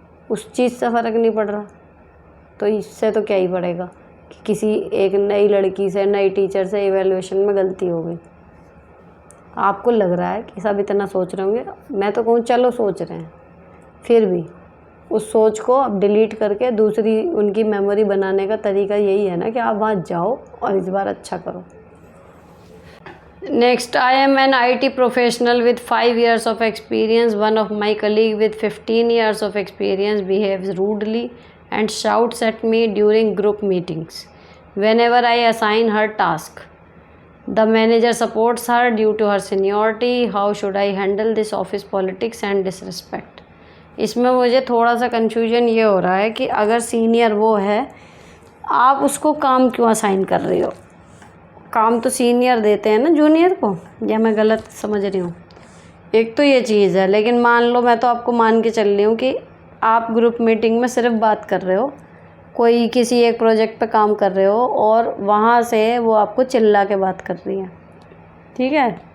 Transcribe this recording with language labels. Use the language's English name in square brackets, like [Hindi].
[Hindi] उस चीज़ से फ़र्क नहीं पड़ रहा, तो इससे तो क्या ही पड़ेगा कि किसी एक नई लड़की से, नई टीचर से इवैल्यूएशन में गलती हो गई। आपको लग रहा है कि सब इतना सोच रहे होंगे, मैं तो कहूँ चलो सोच रहे हैं, फिर भी उस सोच को अब डिलीट करके दूसरी उनकी मेमोरी बनाने का तरीका यही है ना कि आप वहाँ जाओ और इस बार अच्छा करो। [English] Next, I am an IT professional with 5 years of experience. One of my colleague with 15 years of experience behaves rudely and shouts at me during group meetings whenever I assign her task. The manager supports her due to her seniority. How should I handle this office politics and disrespect? [Hindi] इसमें मुझे थोड़ा सा confusion ये हो रहा है कि अगर सीनियर वो है, आप उसको काम क्यों असाइन कर रही हो? काम तो सीनियर देते हैं ना जूनियर को, या मैं गलत समझ रही हूँ? एक तो ये चीज़ है, लेकिन मान लो, मैं तो आपको मान के चल रही हूँ कि आप ग्रुप मीटिंग में सिर्फ बात कर रहे हो, कोई किसी एक प्रोजेक्ट पे काम कर रहे हो और वहाँ से वो आपको चिल्ला के बात कर रही है, ठीक है?